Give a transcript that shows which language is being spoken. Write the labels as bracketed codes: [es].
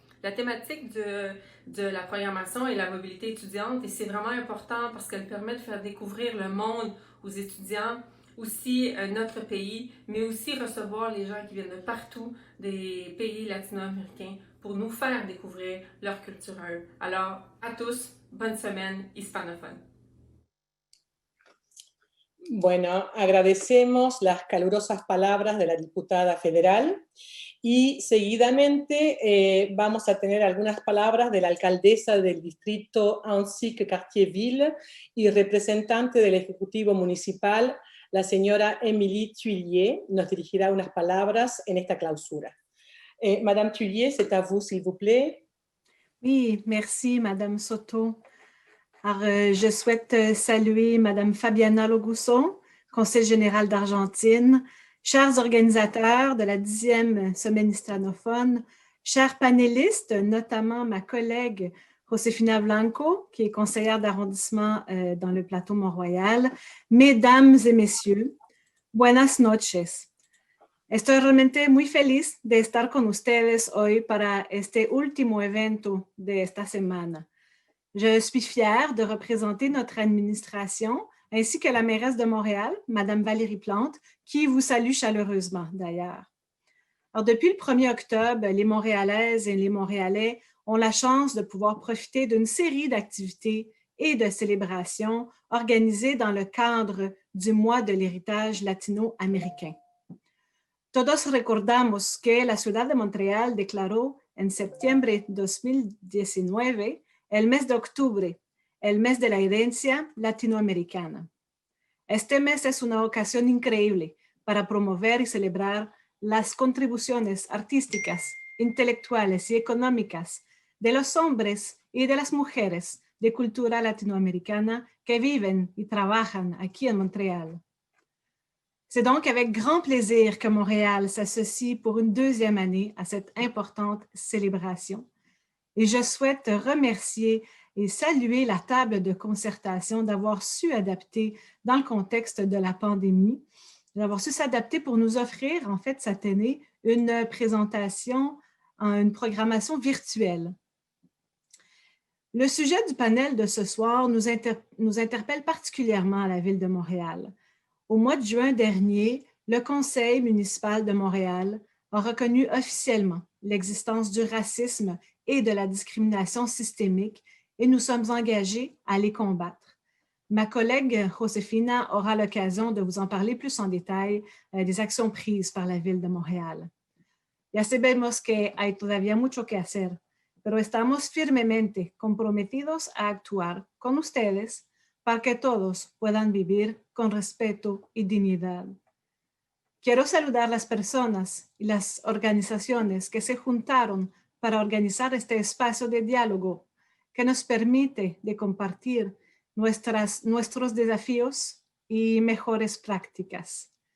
[fr] La thématique de la programmation est la mobilité étudiante et c'est vraiment important parce qu'elle permet de faire découvrir le monde aux étudiants, aussi notre pays, mais aussi recevoir les gens qui viennent de partout des pays latino-américains pour nous faire découvrir leur culture à eux. Alors, à tous, bonne semaine hispanophone. [es] Bueno, agradecemos las calurosas palabras de la diputada federal y seguidamente vamos a tener algunas palabras de la alcaldesa del distrito Annecy-Cartierville y representante del Ejecutivo Municipal, la señora Émilie Thuillier, nos dirigirá unas palabras en esta clausura. [fr] Madame Thuillier, c'est à vous, s'il vous plaît. Oui, merci, Madame Soto. Alors, je souhaite saluer Madame Fabiana Logusso, conseil général d'Argentine, chers organisateurs de la 10e semaine hispanophone, chers panélistes, notamment ma collègue Josefina Blanco, qui est conseillère d'arrondissement dans le plateau Mont-Royal, mesdames et messieurs, [es] buenas noches. Estoy realmente muy feliz de estar con ustedes hoy para este último evento de esta semana. [fr] Je suis fière de représenter notre administration ainsi que la mairesse de Montréal, Madame Valérie Plante, qui vous salue chaleureusement d'ailleurs. Alors, depuis le 1er octobre, les Montréalaises et les Montréalais ont la chance de pouvoir profiter d'une série d'activités et de célébrations organisées dans le cadre du mois de l'héritage latino-américain. [es] Todos recordamos que la ciudad de Montreal declaró en septiembre de 2019 el mes de octubre, el mes de la herencia latinoamericana. Este mes es una ocasión increíble para promover y celebrar las contribuciones artísticas, intelectuales y económicas de los hombres y de las mujeres de cultura latinoamericana que viven y trabajan aquí en Montréal. [fr] C'est donc avec grand plaisir que Montréal s'associe pour une deuxième année à cette importante célébration. Et je souhaite remercier et saluer la table de concertation d'avoir su adapter dans le contexte de la pandémie, d'avoir su s'adapter pour nous offrir, en fait, cette année, une présentation, une programmation virtuelle. Le sujet du panel de ce soir nous interpelle particulièrement à la Ville de Montréal. Au mois de juin dernier, le Conseil municipal de Montréal a reconnu officiellement l'existence du racisme et de la discrimination systémique et nous sommes engagés à les combattre. Ma collègue Josefina aura l'occasion de vous en parler plus en détail des actions prises par la Ville de Montréal. [es] Ya sabemos que hay todavía mucho que hacer, pero estamos firmemente comprometidos a actuar con ustedes para que todos puedan vivir con respeto y dignidad. Quiero saludar a las personas y las organizaciones que se juntaron para organizar este espacio de diálogo que nos permite de compartir nuestros desafíos y mejores prácticas.